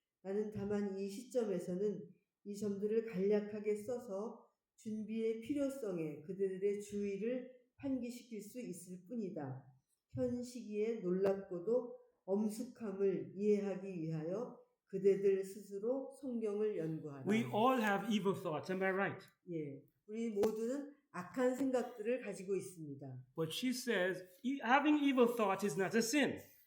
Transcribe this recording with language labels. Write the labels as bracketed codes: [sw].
[ko] 나는 다만 이 시점에서는 이 점들을 간략하게 써서 준비의 필요성에 그들의 주의를 환기시킬 수 있을 뿐이다. 현 시기에 놀랍고도 엄숙함을 이해하기 위하여 그대들 스스로 성경을 연구하라. [en] We all have evil thoughts, am I right? [ko] 예, 우리 모두는 악한 생각들을 가지고 있습니다. [en] But she says, having evil thoughts is not a sin.